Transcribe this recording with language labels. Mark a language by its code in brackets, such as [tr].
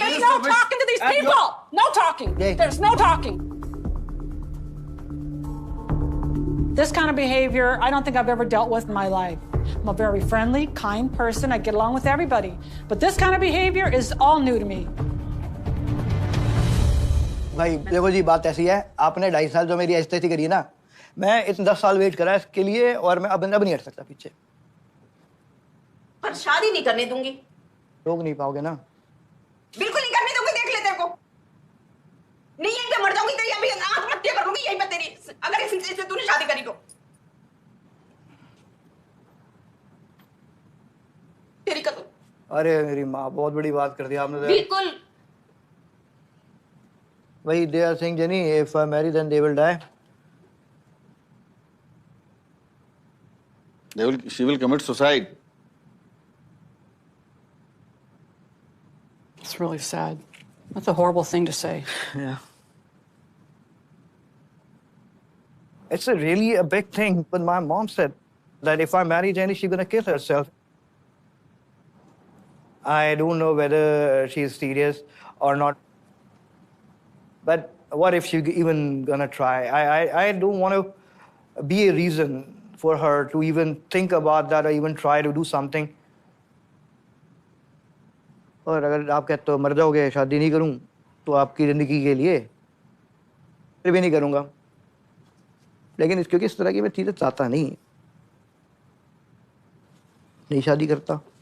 [en] There's no talking to these people. No talking. There's no talking. This kind of behavior, I don't think I've ever dealt with in my life. I'm a very friendly, kind person. I get along with everybody. But this kind of behavior is all new to me. [hi] भाई देखो जी, बात ऐसी है, आपने 2.5 साल जो मेरी इज्जत करी है ना, मैं इतने 10 साल वेट करा इसके लिए, और मैं अब नहीं हट सकता पीछे. पर शादी नहीं करने दूंगी. रोक नहीं पाओगे ना? बिल्कुल नहीं करने दूंगी. देख ले तेरे को. नहीं यहीं पे मर जाऊंगी तेरी, अभी आत्महत्या कर लूंगी यहीं पे तेरी, अगर इससे तूने शादी करी तो. तेरी कसम. अरे मेरी माँ, बहुत बड़ी बात कर दी आपने. बिल्कुल. [en] भाई, they are saying, Jenny, if I marry, then they will die. She will commit suicide. It's really sad. That's a horrible thing to say. Yeah. It's a really a big thing, but my mom said that if I marry Jenny, she's gonna kill herself. I don't know whether she's serious or not. But what if she's even gonna try? I don't want to be a reason for her to even think about that or even try to do something. [hi] और अगर आप कहते हो मर जाओगे, शादी नहीं करूं, तो आपकी ज़िंदगी के लिए फिर भी नहीं करूंगा. लेकिन क्योंकि इस तरह की मैं चीज़ें चाहता नहीं शादी करता.